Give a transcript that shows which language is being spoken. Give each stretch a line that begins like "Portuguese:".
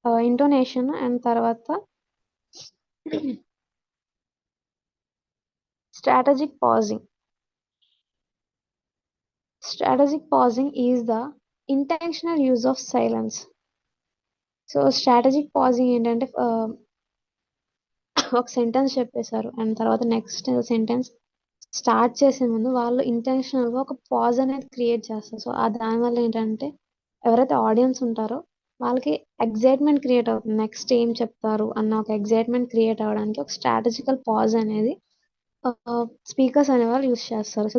English: Intonation and తర్వాత strategic pausing. Strategic pausing is the intentional use of silence.
Telugu: So strategic passing ఏంటంటే ఒక sentence చెప్పేశారు and తర్వాత next sentence start చేసే ముందు వాళ్ళు ఇంటెన్షనల్ గా ఒక పాజ్ అనేది క్రియేట్ చేస్తారు. సో దానివల్ల ఏంటంటే ఎవరైతే ఆడియన్స్ ఉంటారో వాళ్ళకి ఎగ్జైట్మెంట్ క్రియేట్ అవుతుంది, నెక్స్ట్ ఏం చెప్తారు అన్న ఒక ఎగ్జైట్మెంట్ క్రియేట్ అవ్వడానికి ఒక స్ట్రాటజికల్ పాజ్ అనేది స్పీకర్స్ అనే వాళ్ళు యూస్ చేస్తారు.